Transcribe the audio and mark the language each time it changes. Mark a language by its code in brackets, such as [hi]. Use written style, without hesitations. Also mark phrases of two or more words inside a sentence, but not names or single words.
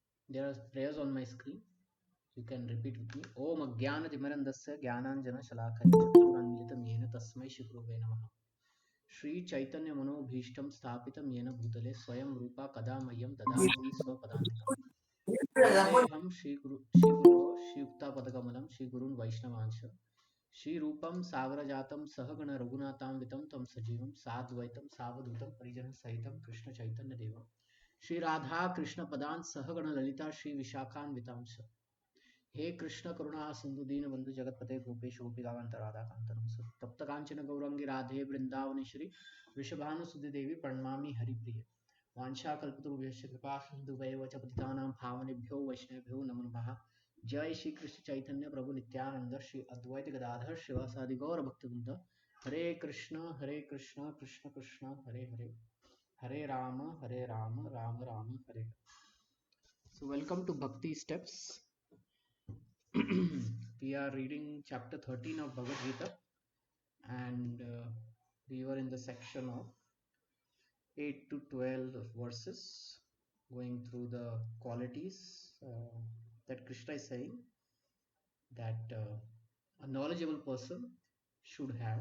[en] There are prayers on my screen. You can repeat with me. [sa] ॐ अज्ञानतिमिरान्धस्य ज्ञानाञ्जन शलाकया चक्षुरुन्मीलितं येन तस्मै श्री नमः. श्री चैतन्य मनोऽभीष्टं स्थापितं येन भूतले स्वयं रूप कदामह्यं ददाति स्वपदान्तिकम्. वन्देऽहं श्री गुरु श्री युक्त पदकमलं श्री गुरून् वैष्णवांश्च श्री रूपं साग्रजातं सहगण रघुनाथान्वितं तं सजीवम् साद्वैतं सावधूतं परिजन सहितं कृष्ण चैतन्य देवं श्री राधा कृष्ण पादान् सहगण ललिता श्री विशाखान्वितांश्च हे कृष्ण करुणा सिंधु दीन बंधु जगतपते गोपेश गोपिकांत राधा कांतरम तप्त कांचन गौरंगी राधे वृंदावनेश्वरी वृषभानुसुति देवी प्रणमामि हरिप्रिय वांछा कल्पतरुभ्यश्च कृपा सिन्धुभ्येव च पतितानां पावनेभ्यो वैष्णवेभ्यो नमो नमः जय श्री कृष्ण चैतन्य प्रभु नित्यानंद श्री अद्वैत गदाधर शिवासादि गौर भक्तवृंद हरे कृष्ण कृष्ण कृष्ण हरे हरे हरे राम राम राम हरे. [en] So welcome to Bhakti Steps. We are reading chapter 13 of Bhagavad Gita, and we were in the section of 8 to 12 verses, going through the qualities that Krishna is saying that a knowledgeable person should have.